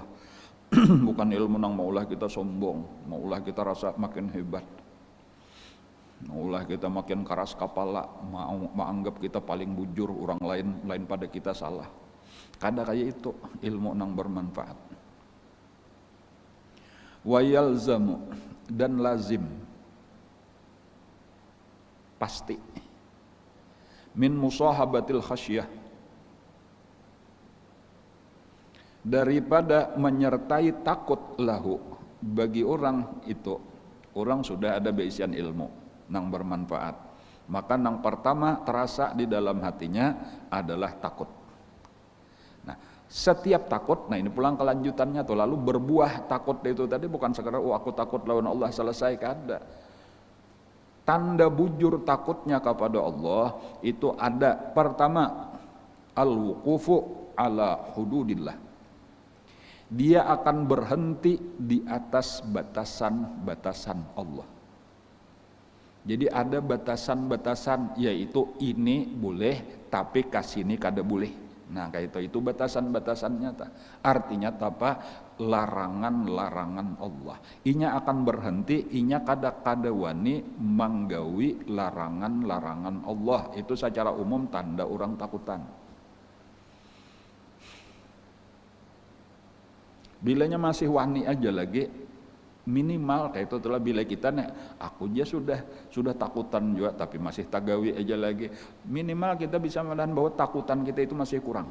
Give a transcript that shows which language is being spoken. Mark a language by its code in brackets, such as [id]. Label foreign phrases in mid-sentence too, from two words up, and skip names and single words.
[bjn] Bukan ilmu nang maulah kita sombong, maulah kita rasa makin hebat, maulah kita makin keras kepala, menganggap kita paling bujur, orang lain pada kita salah. Kada kayak itu ilmu nang bermanfaat. [ar] ويلزم, [bjn] dan lazim pasti [ar] من مصاحبة الخشية, [bjn] daripada menyertai takut lahu bagi orang itu, orang sudah ada beisian ilmu nang bermanfaat, maka nang pertama terasa di dalam hatinya adalah takut. Setiap takut, nah ini pulang kelanjutannya tuh, lalu berbuah takut itu tadi bukan sekedar aku takut lawan Allah selesai, kada. Tanda bujur takutnya kepada Allah itu ada, pertama [ar] الوقوف على حدود الله, [id] dia akan berhenti di atas batasan-batasan Allah. [bjn] Jadi ada batasan-batasan, yaitu ini boleh tapi kasini kada boleh. Nah kayak itu batasan-batasannya ta. [id] Artinya apa? [bjn] Larangan-larangan Allah. Inya akan berhenti, inya kada wani manggawi larangan-larangan Allah. Itu secara umum tanda orang takutan. Bilanya masih wani aja lagi, minimal kayak itu telah bila kita nih, aku aja sudah takutan juga tapi masih tagawi aja lagi, minimal kita bisa melihat bahwa takutan kita itu masih kurang.